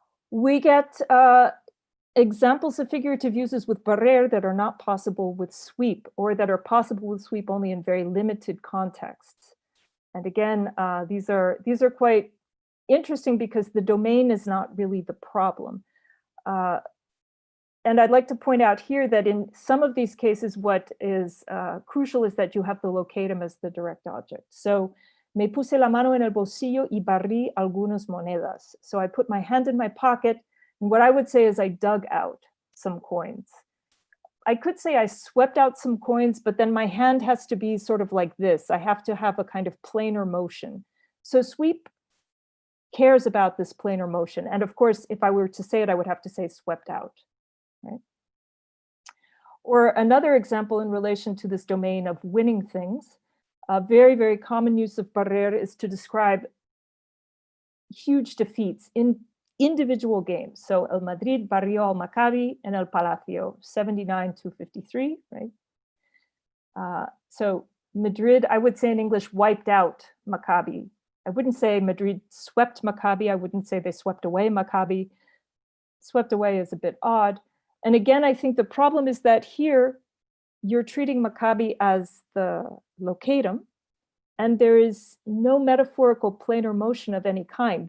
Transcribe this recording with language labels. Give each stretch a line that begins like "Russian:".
English: We get examples of figurative uses with barrer that are not possible with sweep, or that are possible with sweep only in very limited contexts. And again, these are quite interesting because the domain is not really the problem. And I'd like to point out here that in some of these cases, what is crucial is that you have the locatum as the direct object.
Spanish: So, me puse la mano en el bolsillo y barrí algunas monedas.
English: So I put my hand in my pocket, and what I would say is I dug out some coins. I could say I swept out some coins, but then my hand has to be sort of like this. I have to have a kind of planar motion. So sweep cares about this planar motion. And of course, if I were to say it, I would have to say swept out. Right? Or another example in relation to this domain of winning things, a very, very common use of barrer is to describe huge defeats in individual games.
Spanish: So El Madrid barrió al Maccabi en el Palacio, 79-53, right?
English: So Madrid, I would say in English, wiped out Maccabi. I wouldn't say Madrid swept Maccabi. I wouldn't say they swept away Maccabi. Swept away is a bit odd. And again, I think the problem is that here you're treating Maccabi as the locatum, and there is no metaphorical planar motion of any kind.